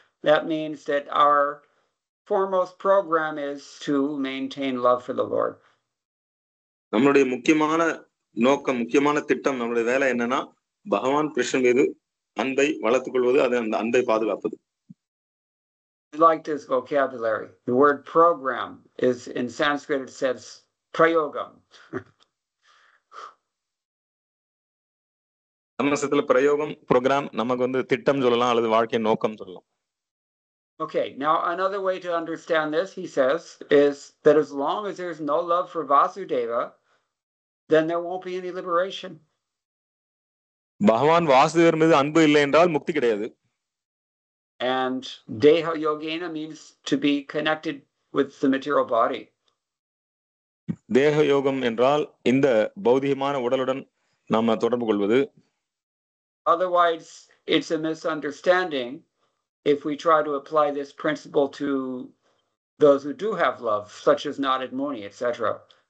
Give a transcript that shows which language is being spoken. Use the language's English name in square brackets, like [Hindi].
[English] That means that our foremost program is to maintain love for the Lord. [Tamil] நம்மளுடைய முக்கியமான நோக்கம், முக்கியமான திட்டம், நம்மளுடைய வேலை என்னன்னா பகவான் கிருஷ்ணன் மீது அன்பை வளர்த்துக் கொள்வது, அது அந்த அன்பை பாதுகாப்பது. [English] I like this vocabulary. The word program is in Sanskrit, it says prayogam. [Tamil] சமஸ்கிருதத்துல பிரயோகம், ப்ரோக்ராம், நமக்கு வந்து திட்டம் சொல்லலாம் அல்லது வாழ்க்கை நோக்கம் சொல்லலாம். [English] Okay, now another way to understand this, he says, is that as long as there's no love for Vasudeva, then there won't be any liberation. [Tamil] பகவான் வாசுதேவர் மீது அன்பு இல்லை என்றால் முக்தி கிடையாது. [English] And Deha Yogena means to be connected with the material body. [Tamil] தேக யோகம் என்றால் இந்த பௌதிகமான உடலுடன் நாம தொடர்பு கொள்வது. [English] Otherwise, it's a misunderstanding if we try to apply this principle to those who do have love, such as Narad Muni, etc.